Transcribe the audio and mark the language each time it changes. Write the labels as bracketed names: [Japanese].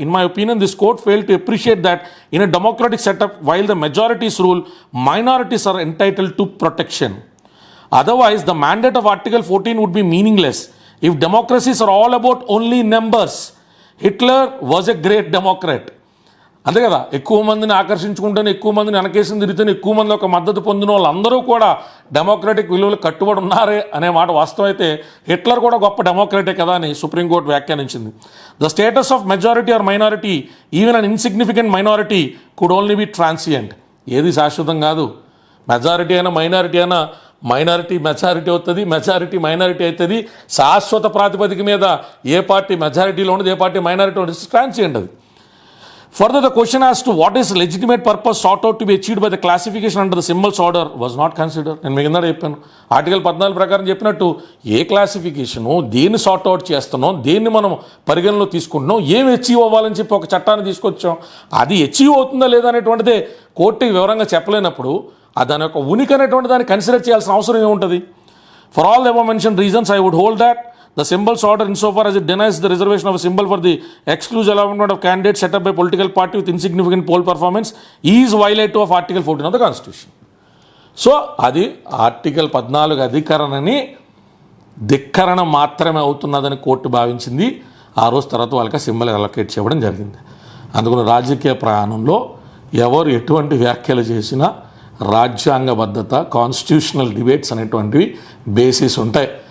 [English] In my opinion, this court failed to appreciate that in a democratic setup, while the majorities rule, minorities are entitled to protection. Otherwise, the mandate of Article 14 would be meaningless. If democracies are all about only numbers, Hitler was a great Democrat. [Telugu] అంతే కదా, ఎక్కువ మందిని ఆకర్షించుకుంటేనే, ఎక్కువ మందిని వెనకేసి తిరిగితేనే ఎక్కువ మంది ఒక మద్దతు పొందిన వాళ్ళందరూ కూడా డెమోక్రటిక్ విలువలు కట్టుబడి ఉన్నారే అనే మాట వాస్తవమైతే హిట్లర్ కూడా గొప్ప డెమోక్రటే కదా అని సుప్రీంకోర్టు వ్యాఖ్యానించింది. [English] The status of majority or minority even an insignificant minority could only be transient. [Telugu] ఏది శాశ్వతం కాదు. మెజారిటీ అయినా మైనారిటీ అయినా, మైనారిటీ మెజారిటీ అవుతుంది, మెజారిటీ మైనారిటీ అవుతుంది. శాశ్వత ప్రాతిపదిక మీద ఏ పార్టీ మెజారిటీలో ఉండదు, ఏ పార్టీ మైనారిటీ ఉండదు, ట్రాన్సియంట్ అది. [English] Further, the question as to what is legitimate purpose sought out to be achieved by the classification under the symbols order was not considered. [Telugu] నేను మీకు ఇందాక చెప్పాను, ఆర్టికల్ 14 ప్రకారం చెప్పినట్టు ఏ క్లాసిఫికేషను, దేన్ని సార్ట్ అవుట్ చేస్తున్నాం, దేన్ని మనం పరిగణలో తీసుకుంటున్నాం, ఏం అచీవ్ అవ్వాలని చెప్పి ఒక చట్టాన్ని తీసుకొచ్చాం, అది అచీవ్ అవుతుందా లేదా అనేటువంటిదే కోర్టుకి వివరంగా చెప్పలేనప్పుడు దాని యొక్క ఉనికి అనేటువంటి దాన్ని కన్సిడర్ చేయాల్సిన అవసరం ఏముంటుంది? [English] For all the above mentioned reasons, I would hold that the symbols order, insofar as it denies the reservation of a symbol for the exclusive allotment of candidates set up by political party with insignificant poll performance, is violative of Article 14 of the Constitution. [Telugu] So అది article 14 అధికరణని ధిక్కరణ మాత్రమే అవుతున్నదని court భావించింది. ఆ రోజు తర్వాత వాళ్ళకి symbol allocate చేయడం జరిగింది. అందుకని రాజకీయ ప్రయాణంలో ఎవరు ఎటువంటి వ్యాఖ్యలు చేసినా రాజ్యాంగబద్ధత, కాన్స్టిట్యూషనల్ డిబేట్స్ అనేటువంటివి బేసిస్ ఉంటాయి.